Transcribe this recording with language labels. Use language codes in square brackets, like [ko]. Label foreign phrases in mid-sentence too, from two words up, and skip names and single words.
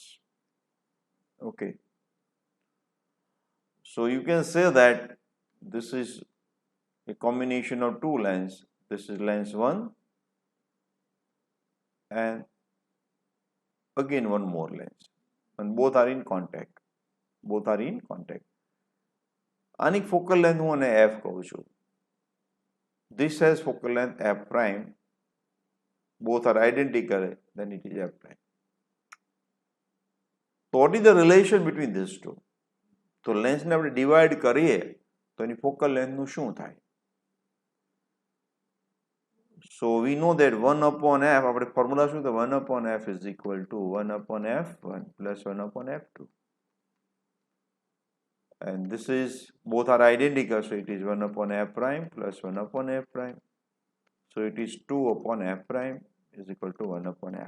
[en] Okay, so you can say that this is a combination of two lens. This is lens 1 and again one more lens, and both are in contact. [gu] આની [en] focal length [gu] હું અને f કહું છું. [en] This has focal length f prime. Both are identical, then it is f prime. So what is the relation between these two? [gu] તો લેન્સને આપણે ડિવાઈડ કરીએ તો એની [en] focal length [gu] નું શું થાય? [en] So we know that 1 upon f, [gu] આપણે ફોર્મ્યુલા શું તો [en] 1 upon f is equal to 1 upon f1 plus 1 upon f2. And this is, both are identical, so it is 1 upon f prime plus 1 upon f prime. So it is 2 upon f prime is equal to 1 upon f.